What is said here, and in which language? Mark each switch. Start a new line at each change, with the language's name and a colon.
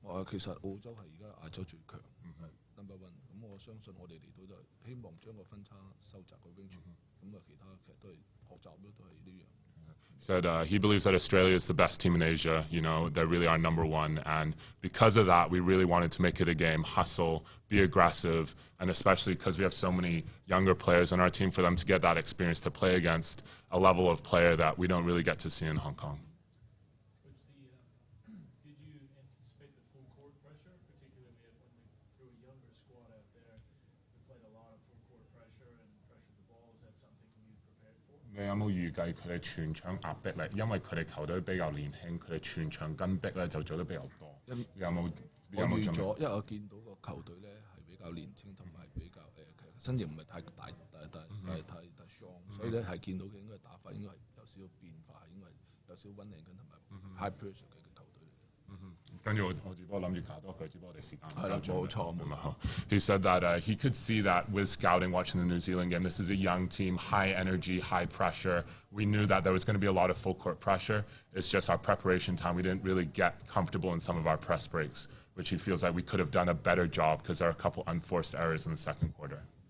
Chinese: 其實澳洲係而家亞洲最強，係
English: number one。
Chinese: 咁我相信我哋嚟到都係希望將個分差收窄個 range。咁其他其實都係學習咯，都係呢樣。
English: Said he believes that Australia is the best team in Asia. You know, they're really our number one. And because of that, we really wanted to make it a game, hustle, be aggressive, and especially because we have so many younger players on our team, for them to get that experience to play against a level of player that we don't really get to see in Hong Kong. Did you anticipate the full court pressure, particularly when we threw a younger squad out there? We played a lot of full court pressure and pressured the ball. Is that something you prepared for?
Chinese: 你有冇預計佢哋全場壓迫力？因為佢哋球隊比較年輕，佢哋全場跟逼咧就做得比較多。你有冇預咗？因為我見到個球隊咧係比較年輕，同埋比較身形唔係太大 strong， 所以咧係見到嘅應該打法應該係有少少變化，應該係有少少溫寧跟同埋
English: high pressure
Chinese: 嘅球隊嚟嘅。跟住我只不過諗住加多句，只不過我哋時間係啦，冇錯。
English: He said that he could see that with scouting, watching the New Zealand game, this is a young team, high energy, high pressure. We knew that there was going to be a lot of full court pressure. It's just our preparation time. We didn't really get comfortable in some of our press breaks, which he feels like we could have done a better job because there are a couple unforced errors in the second quarter.